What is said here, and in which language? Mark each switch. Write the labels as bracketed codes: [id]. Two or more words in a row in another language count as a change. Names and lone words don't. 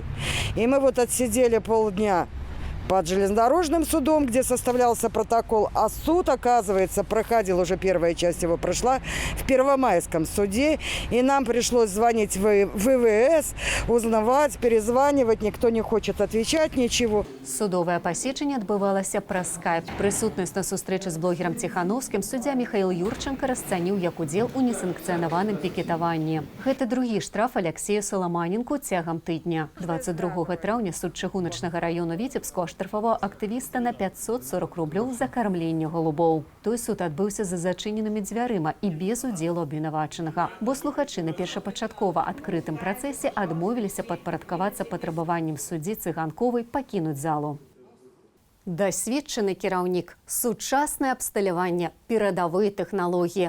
[ru] И мы вот отсидели полдня под железнодорожным судом, где составлялся протокол, а суд, оказывается, проходил, уже первая часть его прошла, в Первомайском суде, и нам пришлось звонить в ВВС, узнавать, перезванивать, никто не хочет отвечать ничего. [uk] Судове пасідження відбувалося праз скайп. Присутність на зустрічі з блогером Тихановським суддя Михаил Юрченко розцінив як уділ у несанкціонованому пікетуванні. [be] Гэта другі штраф Алексею Соломаненку цягам тижня. 22 травня суд Чыгуначнага району Віцебського штрафував активіста на 540 рублів за кармлення голубоў. Той суд адбыўся за зачыненымі дзвярыма і без удзелу абвінавачанага, бо слухачы на першапачаткова адкрытым працэсе адмовіліся падпарадкавацца патрабаванням суддзі Цыганковай пакінуць залу. Дасведчаны кіраўнік, сучаснае абсталяванне, перадавыя тэхналогіі.